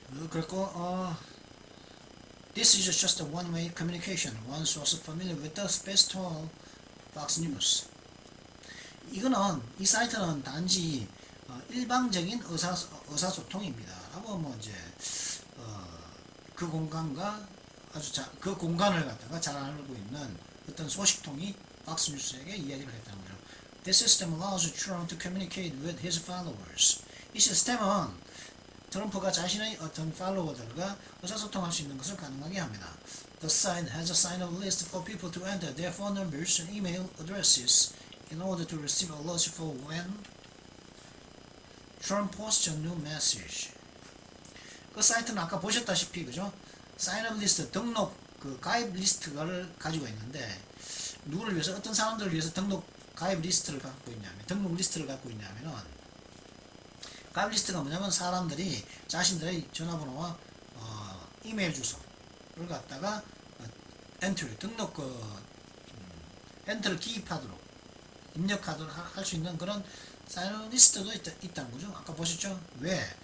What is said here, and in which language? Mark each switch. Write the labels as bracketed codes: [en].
[ko] 그렇고 [en] this is just a one-way communication. One source familiar with the space told Fox News. [ko] 이 사이트는 단지 일방적인 의사소통입니다. 라고 이제 그 공간과 그 공간을 갖다가 잘 알고 있는 어떤 소식통이 팍스뉴스에게 이야기를 했다는 거죠. [en] This system allows Trump to communicate with his followers. [ko] 이 시스템은 트럼프가 자신의 어떤 팔로워들과 의사소통할 수 있는 것을 가능하게 합니다. [en] The site has a sign-up list for people to enter their phone numbers and email addresses in order to receive alerts for when Trump posts a new message. [ko] 그 사이트는 아까 보셨다시피 그죠? 사인업 리스트 등록 그 가입 리스트를 가지고 있는데 누구를 위해서 어떤 사람들을 위해서 등록 가입 리스트를 갖고 있냐면 등록 리스트를 갖고 있냐면은 가입 리스트가 뭐냐면 사람들이 자신들의 전화번호와 이메일 주소를 갖다가 엔트리 등록 엔터를 기입하도록 입력하도록 할 수 있는 그런 사인업 리스트도 있다는 거죠. 아까 보셨죠? 왜?